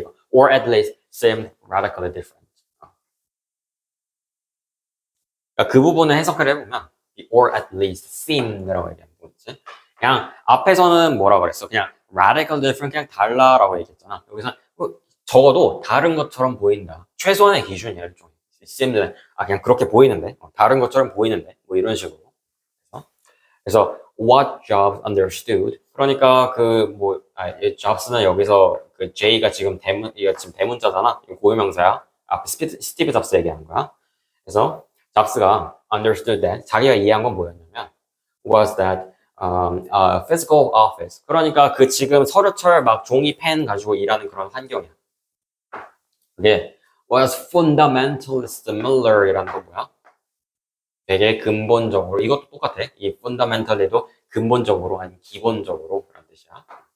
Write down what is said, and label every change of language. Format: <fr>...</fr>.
<en>Or at least seemed radically different.</en> <ko>그러니까 그 부분을 해석을 해보면</ko> <en>or at least seemed</en> <ko>라고 얘기하는 거지. 그냥 앞에서는 뭐라 그랬어? 그냥</ko> <en>radical different</en> <ko>그냥 달라라고 얘기했잖아. 여기서 적어도 다른 것처럼 보인다. 최소한의 기준이야, 일종의. 시스템들은, 그냥 그렇게 보이는데, 다른 것처럼 보이는데, 뭐 이런 식으로. 그래서</ko> <en>what jobs understood.</en> <ko>그러니까 jobs는 여기서 그 J가 지금 이거 지금 대문자잖아. 이거 고유명사야. 앞에 스티브 잡스 얘기하는 거야. 그래서 잡스가</ko> <en>understood that</en> <ko>자기가 이해한 건 뭐였냐면</ko> <en>was that a physical office.</en> <ko>그러니까 그 지금 서류철 막 종이 펜 가지고 일하는 그런 환경이야. 그게</ko> <en>was fundamentally similar</en> <ko>이라는 건 뭐야? 되게 근본적으로 이것도 똑같아. 이 fundamentally도 근본적으로 아니 기본적으로 그런 뜻이야.</ko>